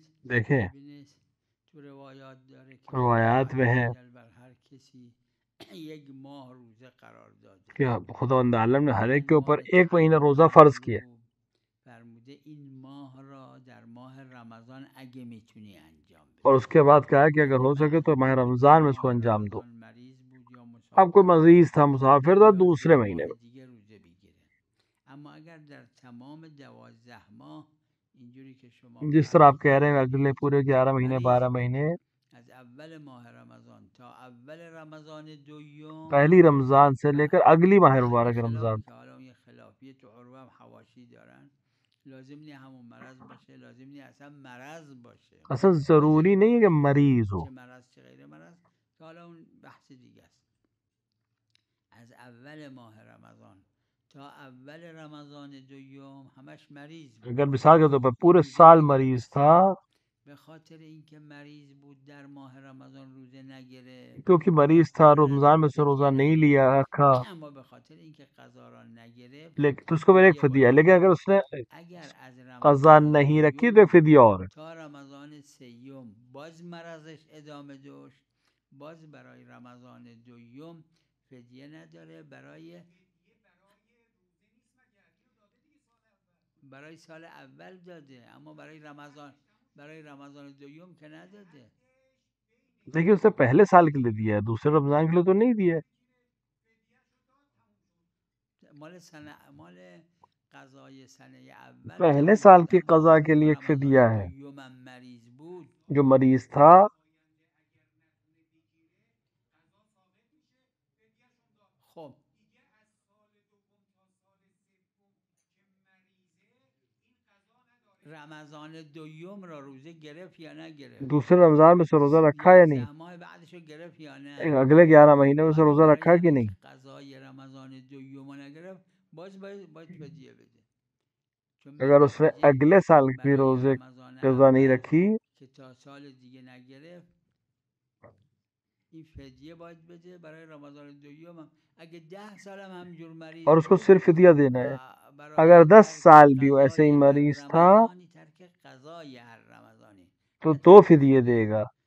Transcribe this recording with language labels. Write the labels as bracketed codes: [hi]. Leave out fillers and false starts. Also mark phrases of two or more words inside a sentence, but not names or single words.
[ur] دیکھیں [fa] تو روایات داره که [ur] روایات میں ہے [fa] بر هر کسی یک ماه روزه قرار داده [ur] کہ خداوند عالم نے ہر ایک کے اوپر ایک مہینہ روزہ فرض کیا. [fa] فرموده این ماه را در ماه رمضان اگه میتونی انجام بدی. [ur] اور اس کے بعد کہا کہ اگر ہو سکے تو ماہ رمضان میں اس کو انجام دو. [fa] مریض بود یا مسافر [ur] اب کوئی مریض تھا مسافر تھا دوسرے مہینے میں. [fa] دیگه روزه بگیره. اما اگر در تمام 12 ماه اینجوری که شما [ur] جس طرح آپ کہہ رہے ہیں اگلے پورے 11 مہینے 12 مہینے [fa] از اول ماه رمضان تا اول رمضان دوم [ur] پہلی رمضان سے لے کر اگلی ماہ مبارک رمضان [fa] که حالا اون خلافی تو عروه هم حواشی دارن لازم نی همون مرض باشه لازم نی اصلا مرض باشه [ur] اصلا ضروری نہیں ہے کہ مریض ہو [fa] چه مرض چه غیر مرض که حالا اون بحث دیگه است. از اول ماه رمضان تا اول رمضان دوم همش مریض بود. [ur] اگر مثال کے طور پر پورے سال مریض تھا [fa] به خاطر اینکه مریض بود در ماه رمضان روزه نگرفت [ur] کیونکہ مریض تھا رمضان میں سے روزہ نہیں لیا رکھا [fa] اما به خاطر اینکه قضا را نگرفت [ur] لیکن تو اس کو میرے ایک فدیہ ہے. لیکن اگر اس نے [fa] اگر از [ur] قضا نہیں رکھی تو ایک فدیہ اور ہے. [fa] تا رمضان سیوم باز مرضش ادامه داشت باز برای رمضان دوم فدیه نداره برای سال اول داده اما برای رمضان دوم که نداده. [ur] دیکھیے اس نے پہلے سال کے لیے دیا ہے دوسرے رمضان کے لیے تو نہیں دیا ہے. [fa] مال قضای سنه اول [ur] پہلے سال کی قضا کے لیے ایک فدیہ ہے. [fa] مریض بود [ur] جو مریض تھا [fa] خب رمضان دوم را روزه گرفت یا نگرفت؟ [ur] دوسرے رمضان میں سے روزہ رکھا یا نہیں؟ [fa] ماه بعدش رو گرفت یا نه؟ [ur] اگلے 11 مہینے میں سے روزہ رکھا کہ نہیں؟ [fa] قضای رمضان دوم نگرفت باز باید فدیه بده. [ur] اگر اس نے اگلے سال کی روزے قضا نہیں رکھی [fa] که تا سال دیگه نگرفت این فدیه باید بده برای رمضان دوم. اگه 10 سال هم همجور مریض [ur] اور اس کو صرف فدیہ دینا ہے. اگر 10 سال بھی ایسے ہی مریض تھا [fa] ترک قضای هر رمضانی [ur] تو فدیے دے گا.